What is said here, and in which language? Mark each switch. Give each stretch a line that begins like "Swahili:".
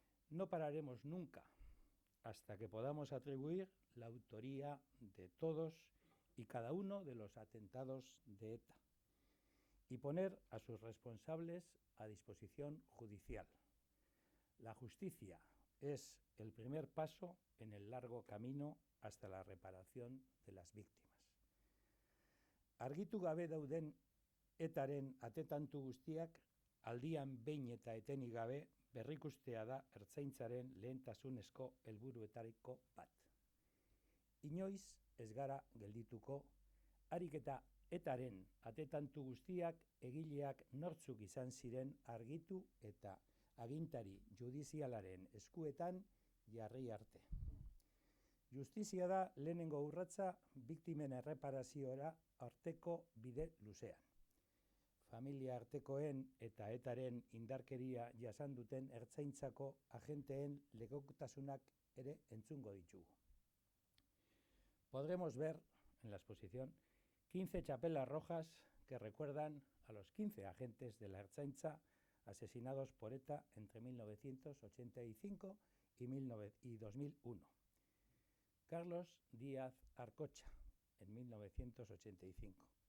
Spanish: No pararemos nunca hasta que podamos atribuir la autoría de todos y cada uno de los atentados de ETA y poner a sus responsables a disposición judicial. La justicia es el primer paso en el largo camino hasta la reparación de las víctimas.
Basque: Argitu gabe dauden ETAren atetantu guztiak aldian behin eta etenik gabe berrikustea da Ertzaintzaren lehentasunezko helburuetariko bat. Inoiz ez gara geldituko, harik eta ETAren atetantu guztiak egileak nortzuk izan ziren argitu eta agintari judizialaren eskuetan jarri arte. Justizia da lehenengo urratsa biktimen erreparaziora arteko bide luzean. Familia artekoen eta ETAren indarkeria jasan duten Ertzaintzako agenteen legokotasunak ere entzungo ditugu.
Spanish: Podremos ver en la exposición 15 chapelas rojas que recuerdan a los 15 agentes de la Ertzaintza asesinados por ETA entre 1985 y 2001. Carlos Díaz Arcocha, en 1985.